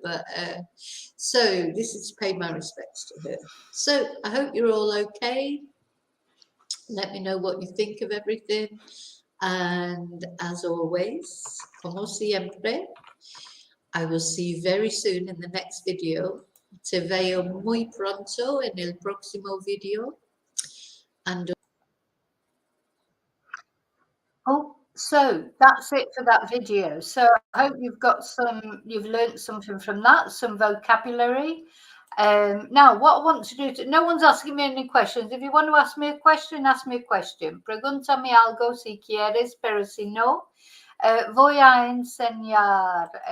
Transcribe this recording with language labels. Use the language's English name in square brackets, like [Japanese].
[English] But so this is to pay my respects to her. So I hope you're all okay. Let me know what you think of everything. And as always, [Spanish] como siempre, [English] I will see you very soon in the next video. [Spanish] Te veo muy pronto en el próximo video. [English] And Oh, so that's it for that video. So I hope you've learned something from that, some vocabulary. Now, what I want to do, no one's asking me any questions. If you want to ask me a question, ask me a question. [Spanish] Preguntame algo si quieres, pero si no, voy a enseñar.